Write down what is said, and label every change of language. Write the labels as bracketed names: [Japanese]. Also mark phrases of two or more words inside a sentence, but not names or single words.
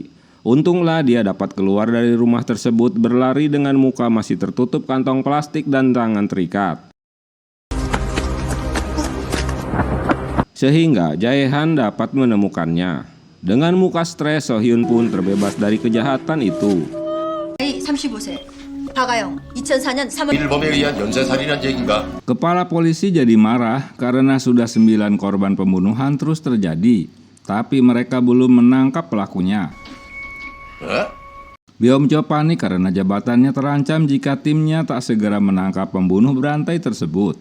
[Indonesian] Untunglah dia dapat keluar dari rumah tersebut berlari dengan muka masih tertutup kantong plastik dan tangan terikat. Sehingga Jae-han dapat menemukannya. Dengan muka stres, So-hyun pun terbebas dari kejahatan itu. [Korean] 35세 박아영 2004년 3월 일범에 의한 연쇄살인한 얘기인가? [Indonesian] Kepala polisi jadi marah karena sudah 9 korban pembunuhan terus terjadi, tapi mereka belum menangkap pelakunya. Beomjo panik karena jabatannya terancam jika timnya tak segera menangkap pembunuh berantai tersebut.